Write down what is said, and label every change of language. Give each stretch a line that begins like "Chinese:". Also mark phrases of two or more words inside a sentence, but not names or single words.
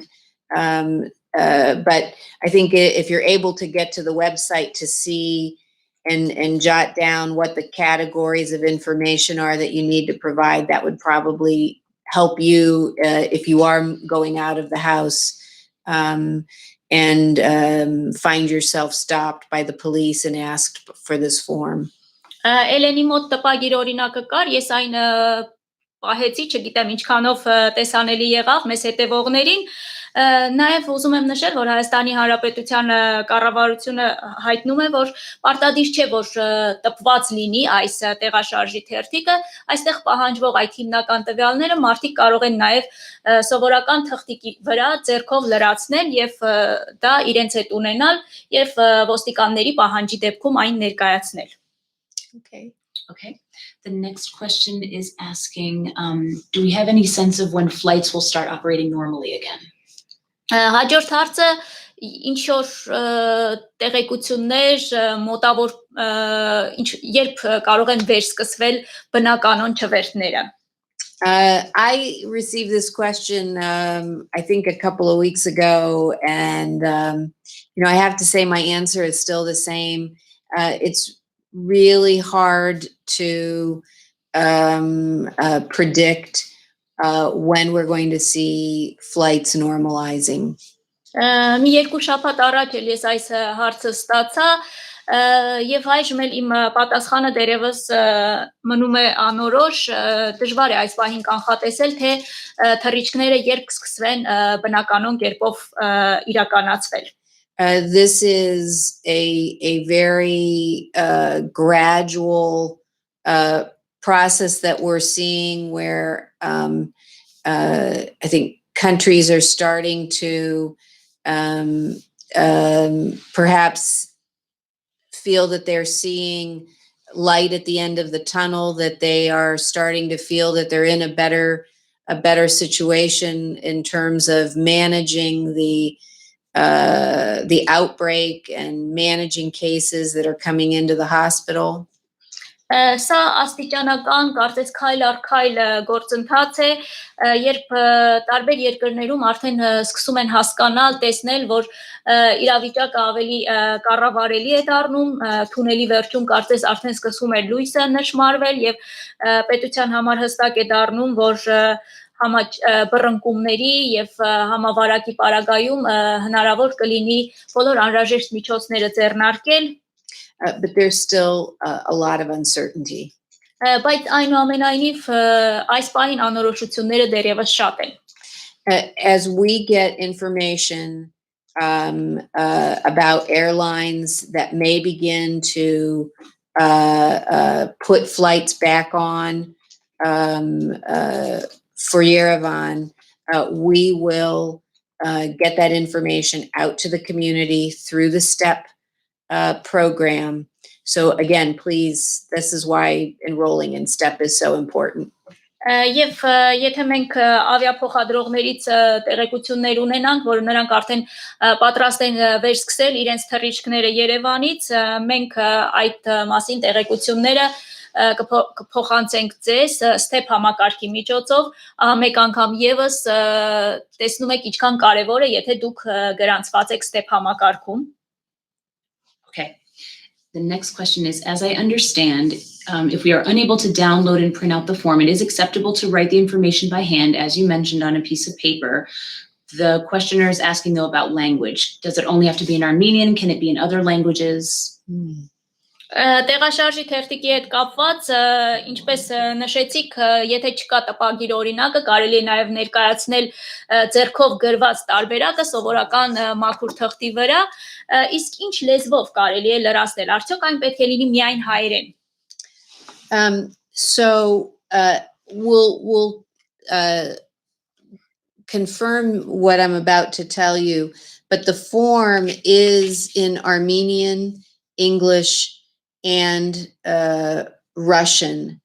English: But I think if you're able to get to the website to see and jot down what the categories of information are that you need to provide, that would probably help you if you are going out of the house and find yourself stopped by the police and asked for this form.
Armenian: Էլենի մոտ տպագիր օրինակը կար, ես այն պահեցի, չգիտեմ ինչքանով տեսանելի եղավ մեզ հետևողներին. Նաև ուզում եմ նշել, որ Հայաստանի Հանրապետության կառավարությունը հայտնում է, որ պարտադիր չէ, որ տպված լինի այս տեղաշարժի թերթիկը, այստեղ պահանջվող այդ հիմնական տվյալները մարդիկ կարող են նաև սովորական թղթիկի վրա ձեռքով լրացնել եւ դա իրենց հետ ունենալ եւ ոստիկանների պահանջի դեպքում այն ներկայացնել.
English: Okay. The next question is asking, do we have any sense of when flights will start operating normally again?
Armenian: Հաջորդ հարցը ինչ որ տեղեկություններ մոտավոր երբ կարող են վերսկսվել բնականոն չվերթները.
English: I received this question I think a couple of weeks ago, and I have to say my answer is still the same. It's really hard to predict when we're going to see flights normalizing.
Armenian: Մի երկու շաբաթ առաջ էլ ես այս հարցը ստացա եւ այժմ էլ իմ պատասխանը դերևս մնում է անորոշ, դժվար է այս պահին կանխատեսել, թե թռիչքները երբ կսկսվեն բնականոն կերպով իրականացվել.
English: This is a very gradual process that we're seeing where I think countries are starting to perhaps feel that they're seeing light at the end of the tunnel, that they are starting to feel that they're in a better situation in terms of managing the outbreak and managing cases that are coming into the hospital.
Armenian: Սա աստիճանական կարծես քայլ առ քայլ գործընթաց է, երբ տարբեր երկրներում արդեն սկսում են հասկանալ, տեսնել, որ իրավիճակը ավելի կառավարելի է դառնում, թունելի վերջում կարծես արդեն սկսում է լույսը նշմարվել եւ պետության համար հստակ է դառնում, որ բռնկումների եւ համավարակի պարագայում հնարավոր կլինի բոլոր անհրաժեշտ միջոցները ձեռնարկել,
English: but there's still a lot of uncertainty.
Armenian: Բայց այնուամենայնիվ այս պահին անորոշությունները դեռևս շատ են.
English: As we get information about airlines that may begin to put flights back on for Yerevan, we will get that information out to the community through the STEP program. So again, please, this is why enrolling in STEP is so important.
Armenian: Եվ եթե մենք ավիափոխադրողներից տեղեկություններ ունենանք, որ նրանք արդեն պատրաստ են վերսկսել իրենց թռիչքները Երևանից, մենք այդ մասին տեղեկությունները կփոխանցենք ձեզ STEP համակարգի միջոցով, մեկ անգամ եւս տեսնում եք ինչքան կարեւոր է, եթե դուք գրանցված եք STEP համակարգում.
English: Okay. The next question is, as I understand, if we are unable to download and print out the form, it is acceptable to write the information by hand, as you mentioned, on a piece of paper. The questioner is asking, though, about language. Does it only have to be in Armenian? Can it be in other languages?
Armenian: Տեղաշարժի թերթիկի հետ կապված, ինչպես նշեցիք, եթե չկա տպագիր օրինակը, կարելի է նաև ներկայացնել ձեռքով գրված տարբերակը սովորական մաքուր թղթի վրա, իսկ ինչ լեզվով կարելի է լրացնել, արդյոք այն պետք է լինի միայն հայերեն.
English: So we'll confirm what I'm about to tell you, but the form is in Armenian, English, and Russian.